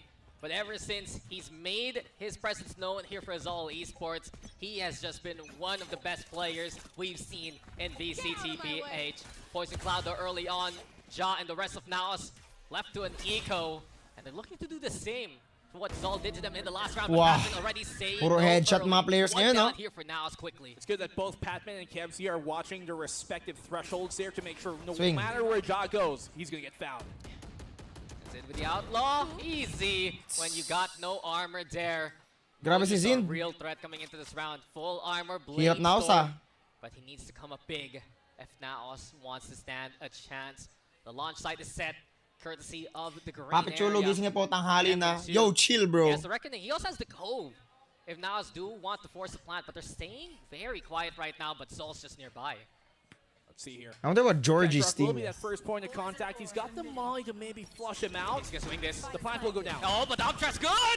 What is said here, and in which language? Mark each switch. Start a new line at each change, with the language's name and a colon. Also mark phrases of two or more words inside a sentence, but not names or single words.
English: But ever since he's made his presence known here for ZOL Esports, he has just been one of the best players we've seen in VCT. Poison Cloud though early on, Ja and the rest of NAOS left to an eco, and they're looking to do the same for what ZOL did to them in the last round. Wow. But Patman already saying
Filipino: Puro
English: no
Filipino: headshot
English: early.
Filipino: mga players
English: One
Filipino: ngayon,
English: down
Filipino: no?
English: here for NAOS quickly. It's good that both Patman and Kebsy are watching their respective thresholds there to make sure no Swing. matter where Ja goes, he's going to get found. Zin with the outlaw, easy when you got no armor there.
Filipino: Grabe si
English: Mojo's a
Filipino: Zin.
English: real threat coming into this round. Full armor, blade
Filipino: Hirap NAOS,
English: storm, ah. but he needs to come up big if NAOS wants to stand a chance. The launch site is set, courtesy of the green
Filipino: Papi Chulo,
English: area.
Filipino: gising niya po tanghali na.
English: Entrance Yo, here. chill, He bro. has the reckoning. He also has the cove. If NAOS do want to force the plant, but they're staying very quiet right now. But ZOL's just nearby. Let's see here. I wonder what Georgie's Bedrock will team be is. that first point of contact. He's got the molly to maybe flush him out. He's gonna swing this. The plant will go down. Oh, but Updraft's good!